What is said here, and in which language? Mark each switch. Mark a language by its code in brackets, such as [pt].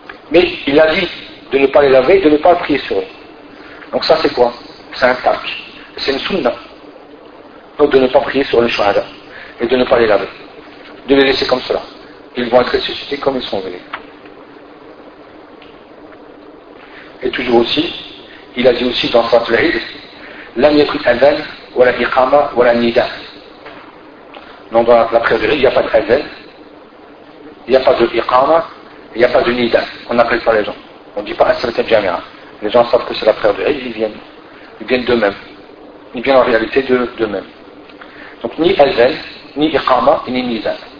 [fr] Mais il a dit de ne pas les laver, de ne pas prier sur eux. Donc ça c'est quoi? C'est un taq. C'est une sunna. Donc de ne pas prier sur les shuhada et de ne pas les laver, de les laisser comme cela. Ils vont être ressuscités comme ils sont venus. Et toujours aussi, il a dit aussi dans Fatlaïd, [ar] لم يكن أذان ولا إقامة ولا نداء. [fr] Donc dans la prière, il n'y a pas d'azan, il n'y a pas de iqama, il n'y a pas de nida. On appelle ça les gens. On ne dit pas As-Salatu al-Jami'a. Les gens savent que c'est la prière de Eid, ils viennent. Ils viennent d'eux-mêmes. Ils viennent en réalité d'eux-mêmes. Donc ni azan, ni iqama, ni nida.